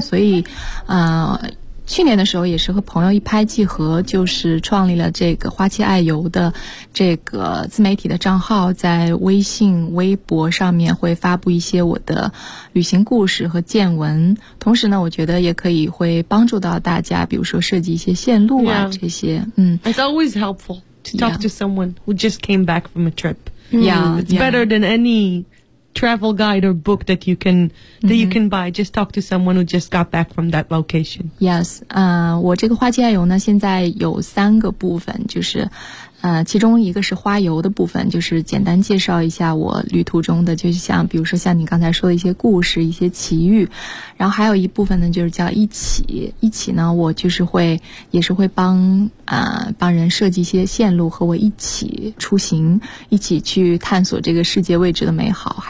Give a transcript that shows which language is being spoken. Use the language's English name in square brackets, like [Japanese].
[Chinese] 所以去年的时候也是和朋友一拍即合，就是创立了这个花七爱游的这个自媒体的账号，在微信微博上面会发布一些我的旅行故事和见闻，同时呢我觉得也可以会帮助到大家，比如说设计一些线路啊。 [English] Yeah. [Chinese] 这些 [English] It's always helpful to talk to someone who just came back from a trip. Yeah, it's better than any travel guide or book that you can you can buy. Just talk to someone who just got back from that location. [Chinese] Yes, 我这个花七爱游呢，现在有三个部分，就是其中一个是花游的部分，就是简单介绍一下我旅途中的，就是像比如说像你刚才说的一些故事、一些奇遇，然后还有一部分呢，就是叫一起呢，我就是会也是会帮人设计一些线路，和我一起出行，一起去探索这个世界未知的美好。